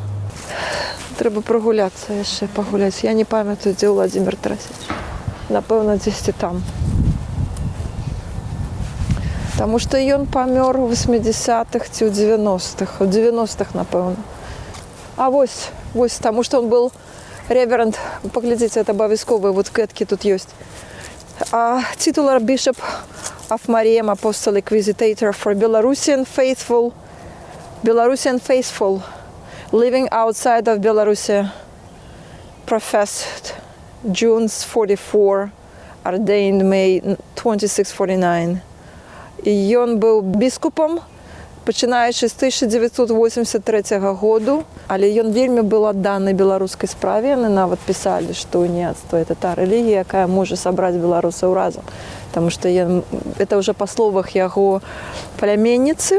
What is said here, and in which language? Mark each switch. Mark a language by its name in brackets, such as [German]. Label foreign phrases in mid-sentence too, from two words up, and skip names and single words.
[Belarusian] Трэба прагуляцца яшчэ, пагуляць. Я не памятаю, дзе Уладзімір Тарасевіч. Напэўна, дзесьці там. Таму што ён памёр у 80-х ці ў 90-х, у 90-х, напэўна. А вось, таму што [Russian] он был [Belarusian] реверанд, паглядзіце, это абавязковыя, вот кветкі тут ёсць. [English] Titular Bishop of Mariam Apostolic Visitator for Belarusian faithful, living outside of Belarus, professed June 44, ordained May 2649. [Belarusian] І ён быў біскупам, пачынаючы з 1983 году, але ён вельмі быў адданы беларускай справе. Яны нават пісалі, што уніяцтва – это та рэлігія, якая можа сабраць беларусаў разам. Таму што это ўжо па словах яго пляменніцы.